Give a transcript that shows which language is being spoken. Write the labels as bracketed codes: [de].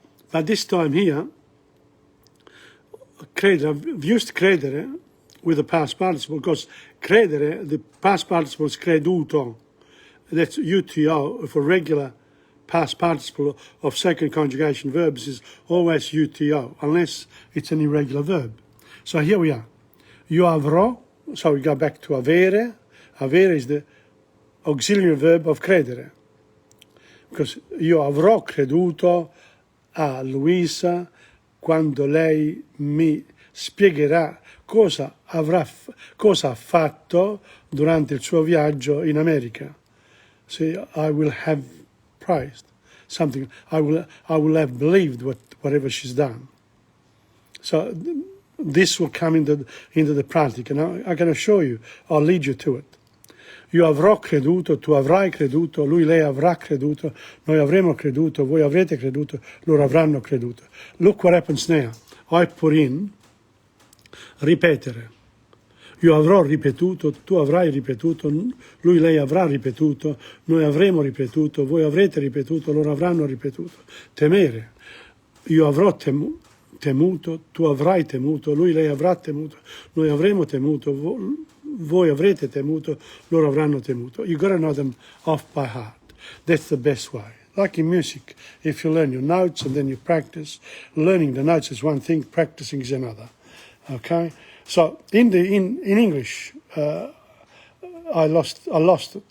[en] But this time here, credere, I've used credere with the past participle, because credere, the past participle is creduto. That's UTO. For regular past participle of second conjugation verbs is always UTO, unless it's an irregular verb. So here we are. [it] Io avrò, [en] so we go back to avere. Avere is the auxiliary verb of credere. Because [it] io avrò creduto a Luisa quando lei mi spiegherà cosa ha fatto durante il suo viaggio in America. [en] See, I will have praised something. I will have believed whatever she's done. So this will come into the pratica. Now I can assure you, I'll lead you to it. [it] Io avrò creduto, tu avrai creduto, lei avrà creduto, noi avremo creduto, voi avrete creduto, loro avranno creduto. [en] Look what happens now. I put in [it] ripetere. Io avrò ripetuto, tu avrai ripetuto, lei avrà ripetuto, noi avremo ripetuto, voi avrete ripetuto, loro avranno ripetuto. Temere. Io avrò temuto, tu avrai temuto, lei avrà temuto, noi avremo temuto, voi avrete temuto, loro avranno temuto. [en] You got to know them off by heart. That's the best way. Like in music, if you learn your notes and then you practice, learning the notes is one thing, practicing is another. Okay? So in English, I lost it.